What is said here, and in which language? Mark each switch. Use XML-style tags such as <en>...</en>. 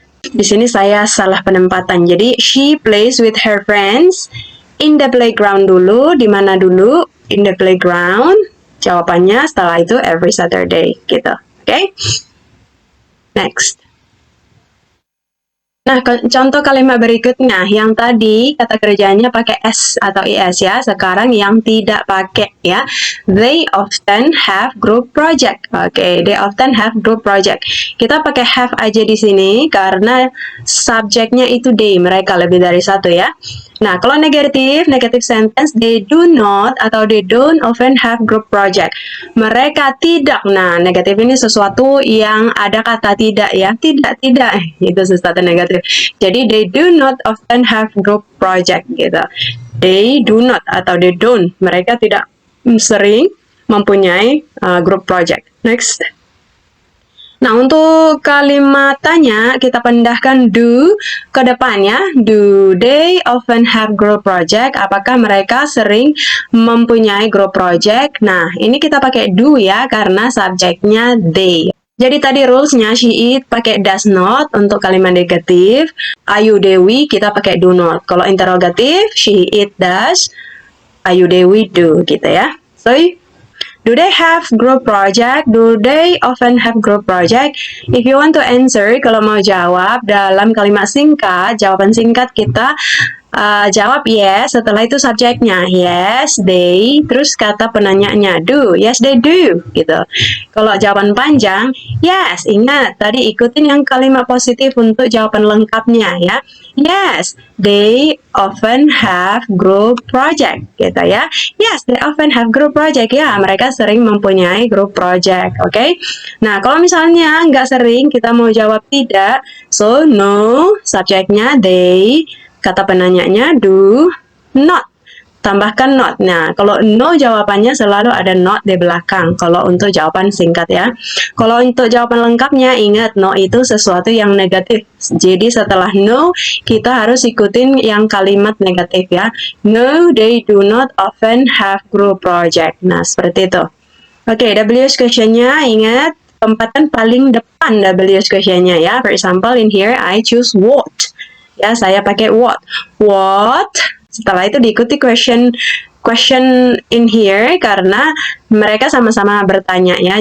<id>Di sini saya salah penempatan.</id> <en>Jadi she plays with her friends in the playground dulu.</en> <id>Di mana dulu?</id> <en>In the playground.</en> <id>Jawabannya setelah itu every Saturday gitu. Oke? Next. Nah, contoh kalimat berikutnya, yang tadi kata kerjanya pakai S atau IS ya, sekarang yang tidak pakai ya.</id> <en>They often have group project. Oke, they often have group project.</en> <id>Kita pakai have aja di sini karena subjeknya itu they, mereka lebih dari satu ya.</id> <en>Nah, kalau negative sentence, they do not atau they don't often have group project.</en> <id>Mereka tidak. Nah, negatif ini sesuatu yang ada kata tidak ya. Tidak. Itu sesuatu negatif. Jadi,</id> <en>they do not often have group project gitu. They do not atau they don't.</en> <id>Mereka tidak sering mempunyai group project.</id> <en>Next.</en> <id>Nah, untuk kalimat tanya, kita pindahkan do ke depan ya.</id> <en>Do they often have group project?</en> <id>Apakah mereka sering mempunyai group project? Nah, ini kita pakai do ya, karena subjeknya they. Jadi tadi rulesnya she eat pakai does not untuk kalimat negatif. Ayu Dewi kita pakai do not. Kalau interrogatif, she eat does, Ayu Dewi do gitu ya.</id> <en>So, do they have group project? Do they often have group project? If you want to answer,</en> <id>kalau mau jawab dalam kalimat singkat, jawaban singkat kita jawab yes, setelah itu subjeknya yes, they, terus kata penanyanya do, yes they do, gitu. Kalau jawaban panjang, yes, ingat tadi ikutin yang kalimat positif untuk jawaban lengkapnya ya.</id> <en>Yes, they often have group project, gitu ya. Yes, they often have group project ya.</en> <id>Mereka sering mempunyai group project, oke? Nah, kalau misalnya nggak sering, kita mau jawab tidak. So, no, subjeknya they, kata penanyanya do not. Tambahkan not. Nah, kalau no jawabannya selalu ada not di belakang. Kalau untuk jawaban singkat ya. Kalau untuk jawaban lengkapnya, ingat no itu sesuatu yang negatif. Jadi setelah no, kita harus ikutin yang kalimat negatif ya.</id> <en>No, they do not often have group project.</en> <id>Nah, seperti itu. Oke, WH question-nya ingat tempatan paling depan WH question-nya ya.</id> <en>For example, in here I choose what.</en> <id>Ya, saya pakai what. What? Setelah itu diikuti question in here karena mereka sama-sama bertanya ya.</id>